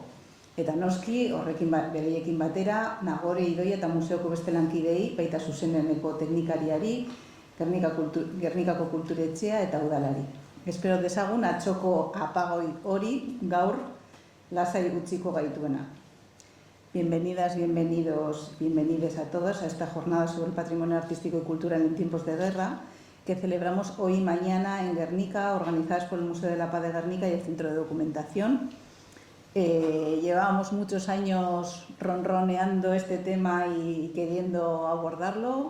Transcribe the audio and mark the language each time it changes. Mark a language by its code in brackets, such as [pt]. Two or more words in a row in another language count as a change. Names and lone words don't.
[eu] Eta noski, bereiekin batera, Nagore, Idoia eta museoko beste lankidei, baita zuzeneneko teknikariari, Gernikako kulturetxea eta udalari. Espero dezagun atxoko apagoi hori gaur lasai utziko gaituena. [es] Bienvenidas, bienvenidos, bienvenides a todos a esta jornada sobre el patrimonio artístico y cultural en tiempos de guerra que celebramos hoy y mañana en Gernika, organizadas por el Museo de la Paz de Gernika y el Centro de Documentación. Llevábamos muchos años ronroneando este tema y queriendo abordarlo.